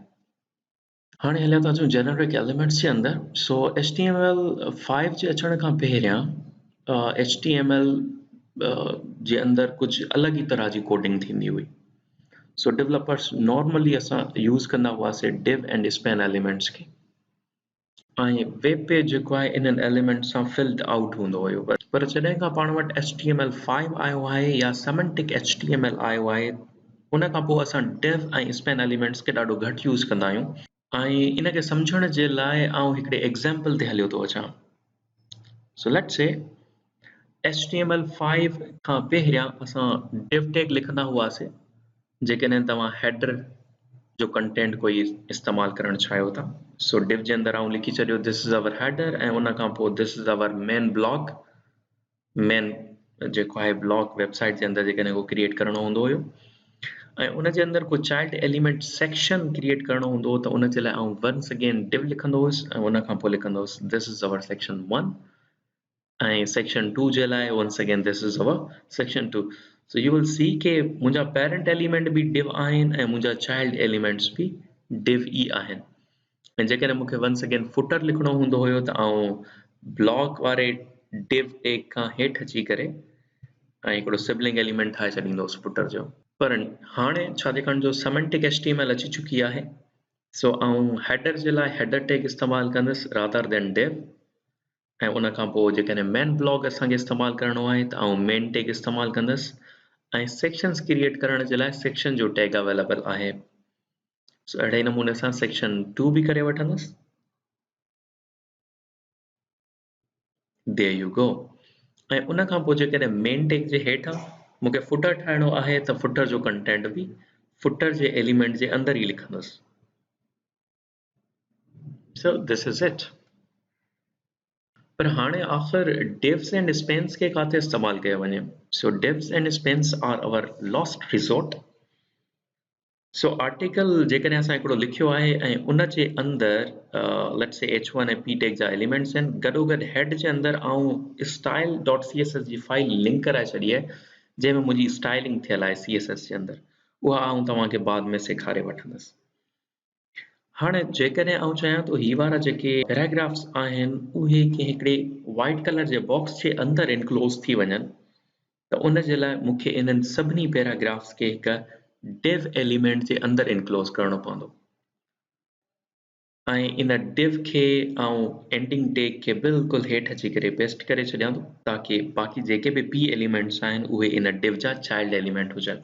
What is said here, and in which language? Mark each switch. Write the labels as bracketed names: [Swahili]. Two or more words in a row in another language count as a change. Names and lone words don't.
[Sindhi] हाणे हलिया था अचूं जेनेरिक एलिमेंट्स जे अंदरि. सो HTML5 जे अचण खां पहिरियां HTML जे अंदरि कुझु अलॻि ई तरह जी कोडिंग थींदी हुई. सो डेवलपर्स नॉर्मली असां यूज़ कंदा हुआसीं [English] div and span elements [Sindhi] खे ऐं वेब पेज जेको आहे इन्हनि एलिमेंट्स सां [English] filled out [Sindhi] हूंदो हुयो पर जॾहिं खां पाण वटि HTML5 आयो आहे या [English] semantic HTML [Sindhi] आयो आहे उन खां पोइ असां div ऐं [English] span elements [Sindhi] खे ॾाढो घटि यूज़ कंदा आहियूं ऐं इनखे सम्झण जे लाइ आउं हिकिड़े एग्ज़ाम्पल ते हलियो थो अचां. [English] so let's say HTML5 [Sindhi] खां पहिरियां असां div टैग लिखंदा हुआसीं जेकॾहिं तव्हां हेडर जो कंटेंट कोई इस्तेमालु करणु चाहियो था. सो div जे अंदरि आउं लिखी छॾियो [English] this is our header [Sindhi] ऐं उन खां पोइ [English] this is our main blog. [Sindhi] मेन जेको आहे ब्लॉग वेबसाइट जे अंदरि जेकॾहिं उहो क्रिएट करणो हूंदो हुयो ऐं उन जे अंदरि को [English] child element section [Sindhi] क्रिएट करणो हूंदो हो त उन जे लाइ आउं [English] once again div [Sindhi] लिखंदो हुउसि ऐं उन खां पोइ लिखंदो हुउसि [English] this is our section 1 [Sindhi] ऐं section 2 जे लाइ [English] once again this is our section 2. So you will see [Sindhi] के मुंहिंजा [English] parent element [Sindhi] बि div आहिनि ऐं मुंहिंजा [English] child elements [Sindhi] बि div ई आहिनि ऐं जेकॾहिं मूंखे [English] once again footer [Sindhi] लिखणो हूंदो हुयो त आउं ब्लॉग वारे div टैग खां हेठि अची करे ऐं हिकिड़ो [English] sibling element [Sindhi] ठाहे छॾींदो हुउसि फुटर जो. पर हाणे छाकाणि जो [English] semantic HTML [Sindhi] अची चुकी आहे सो आउं हेडर जे लाइ [English] header tag [Sindhi] इस्तेमालु कंदुसि [English] rather than div [Sindhi] ऐं उन खां पोइ जेकॾहिं [English] main blog [Sindhi] असांखे इस्तेमालु करणो आहे त आउं [English] main tag [Sindhi] इस्तेमालु कंदुसि ऐं सेक्शंस क्रिएट करण जे लाइ सेक्शन जो टैग अवेलेबल आहे. सो अहिड़े नमूने सां सेक्शन 2 बि करे वठंदुसि। [English] There you go। [Sindhi] ऐं उन खां पोइ जेकॾहिं [English] main tag [Sindhi] जे हेठां मूंखे फुटर ठाहिणो आहे त फुटर जो कंटेंट बि फुटर जे एलिमेंट जे अंदरि ई लिखंदुसि। [English] So this is it। [Sindhi] पर हाणे आख़िर [English] divs and spans [Sindhi] खे काथे इस्तेमालु कयो वञे? [English] So divs and spans are our last resort। [Sindhi] सो आर्टिकल जेकॾहिं असां हिकिड़ो लिखियो आहे ऐं उन जे अंदरि लेट्स से h1 ऐं p टैग जा एलिमेंट्स आहिनि, गॾोगॾु हेड जे अंदरि आऊं [English] style dot css [Sindhi] जी फाइल लिंक कराए छॾी आहे जंहिंमें मुंहिंजी स्टाइलिंग थियल आहे css जे अंदरि, उहा आऊं तव्हांखे बाद में सेखारे वठंदुसि। हाणे जेकॾहिं आऊं चाहियां थो ही वारा जेके पैराग्राफ्स आहिनि उहे कंहिं हिकिड़े [English] white colour [Sindhi] जे बॉक्स जे अंदरि इनक्लोज़ थी वञनि, त उन जे लाइ मूंखे इन्हनि सभिनी पैराग्राफ्स खे हिकु [English] div element [Sindhi] जे अंदरि इनक्लोज़ करणो पवंदो ऐं इन div खे आऊं [English] ending tag [Sindhi] खे बिल्कुलु हेठि अची करे पेस्ट करे छॾियां थो ताकी बाक़ी जेके बि [English] p elements [Sindhi] आहिनि उहे इन div जा [English] child element [Sindhi] हुजनि।